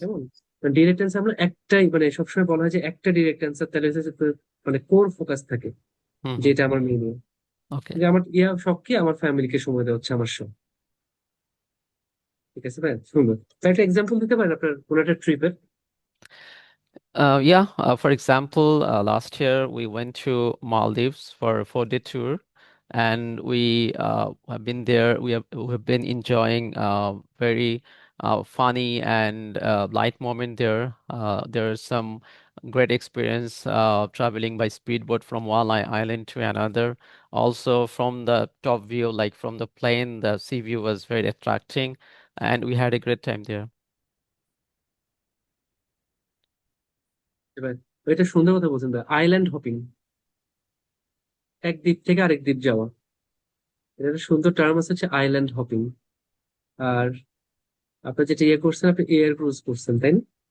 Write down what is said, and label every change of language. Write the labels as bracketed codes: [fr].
[bn] যেমন direct answer আমরা একটাই, মানে সবসময় বলা হয় যে একটা ডিরেক্ট অ্যান্সার, তাহলে হচ্ছে যে মানে কোর ফোকাস থাকে, হুম হুম, যেটা আমার মেনু। ওকে। যে আমার শখ কি, আমার ফ্যামিলিকে সময় দেওয়া হচ্ছে আমার শখ। ঠিক আছে ভাই, সুন্দর। তো একটা এক্সাম্পল দিতে পারেন আপনার কোনো একটা ট্রিপের? [en] Yeah, for example, last year we went to Maldives for a 4-day tour, and we have been there. We have been enjoying very funny and light moment there. There is some great experience traveling by speedboat from one island to another. Also, from the top view, like from the plane, the sea view was very attracting, and we had a great time there. [bn] এবার এটা সুন্দর কথা বলছেন ভাই, island hopping, এক দ্বীপ থেকে আরেক দ্বীপ যাওয়া, এটা একটা সুন্দর টার্ম আছে, হচ্ছে আইল্যান্ড হপিং। আর আপনি যেটা ইয়ে করছেন, আপনি এয়ার ক্রুজ করছেন, তাই না?